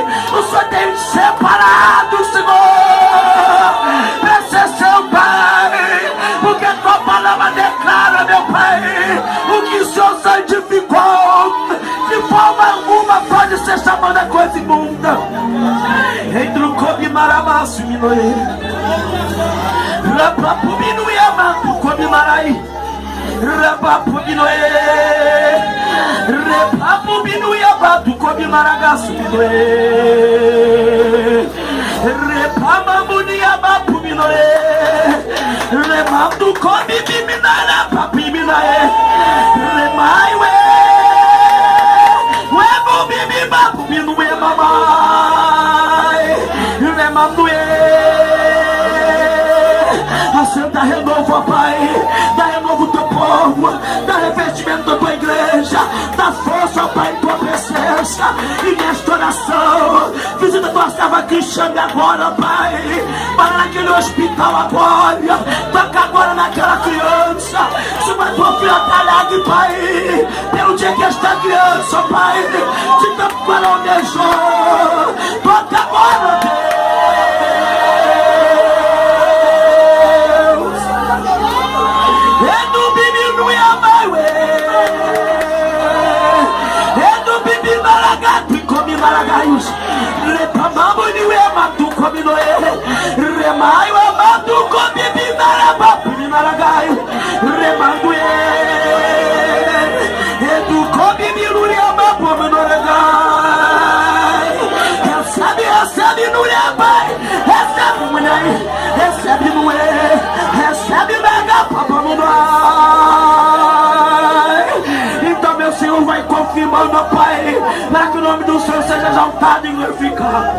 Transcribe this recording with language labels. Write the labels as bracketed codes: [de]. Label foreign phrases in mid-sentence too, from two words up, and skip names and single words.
[pt] O Senhor tem um separado, Senhor, para ser seu Pai. Porque a tua palavra declara, meu Pai, o que o Senhor santificou, de forma alguma pode ser chamada coisa imunda. Entre o Kobe Maramaço e Minoê, Rapapu Minuê, Amato Kobe Marai, Rapapu Minoê, Rapapu Minuê, Amato Kobe Maragaço Minoê, Repamamuni, Amapu Minoê, Rematu Kobe Biminara, Papi Minaê, Remaiwe, Webo Bibi Babu Minuê, Mamai, Assenta renovo, ó Pai, dá renovo teu povo, dá revestimento da tua igreja, dá força, ó Pai, em tua presença e nesta oração. Visita tua serva Cristiane agora, ó Pai, para naquele hospital agora, toca agora naquela criança. Se uma tua filha tá alegre, Pai, pelo dia que esta criança, ó Pai, de tanto que ela almejou, toca agora, Deus. Maragaios, Repamambo Niuema, tu come noé, Remaio, Amado, come Bimarabapu, Maragaio, Remanduê, Edu, come Miruriama, Pominoregai, recebe Nuriabai, recebe mulher, recebe Nuê, recebe Mega, Papamurai. Então, meu Senhor, vai confirmando, Pai, para que o nome do Senhor seja exaltado e glorificado.